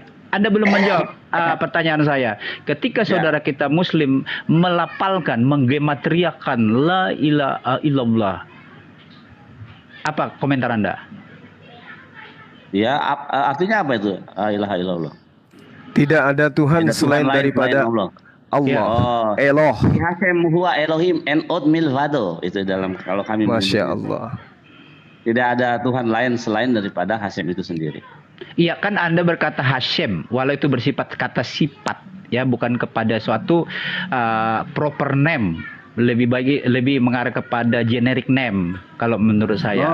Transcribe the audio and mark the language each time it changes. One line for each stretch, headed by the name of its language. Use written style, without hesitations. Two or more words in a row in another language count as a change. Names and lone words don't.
Indonesian: Anda belum menjawab pertanyaan saya. Ketika saudara kita Muslim melafalkan, menggematriakan
Arabic: لا إله إلا الله,
Indonesian: apa komentar Anda? Ya, artinya apa itu?
Arabic: لا إله إلا الله.
Indonesian: Tidak ada Tuhan selain daripada Allah. Ya. Eloh.
Hebrew: השם הוא אלוהים אין עוד מלבדו.
Indonesian: Itu dalam kalau kami
Arabic: ما شاء الله.
Indonesian: Tidak ada Tuhan lain selain daripada Hashem itu sendiri. Iya, kan Anda berkata Hashem, walau itu bersifat kata sifat, ya, bukan kepada suatu
English: proper name.
Indonesian: Lebih mengarah kepada
English: generic name
Indonesian: kalau menurut saya.